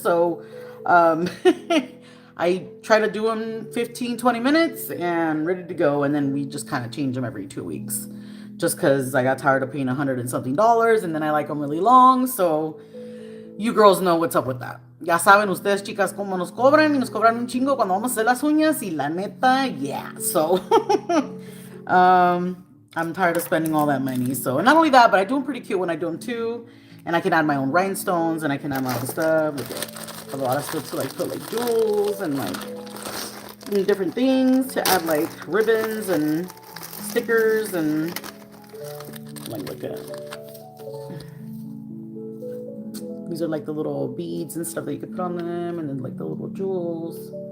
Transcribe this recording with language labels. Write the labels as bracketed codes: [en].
[en] So I try to do them 15-20 minutes and ready to go, and then we just kind of change them every 2 weeks, just because I got tired of paying $100 and something, and then I like them really long. So you girls know what's up with that. [es] Ya saben ustedes, chicas, cómo nos cobran, y nos cobran un chingo cuando vamos a hacer las uñas, y la neta, yeah. [en] So I'm tired of spending all that money. So, and not only that, but I do them pretty cute when I do them too. And I can add my own rhinestones, and I can add my own stuff. Look at a lot of stuff to like put like jewels and like different things, to add like ribbons and stickers, and like look at these are like the little beads and stuff that you could put on them, and then like the little jewels.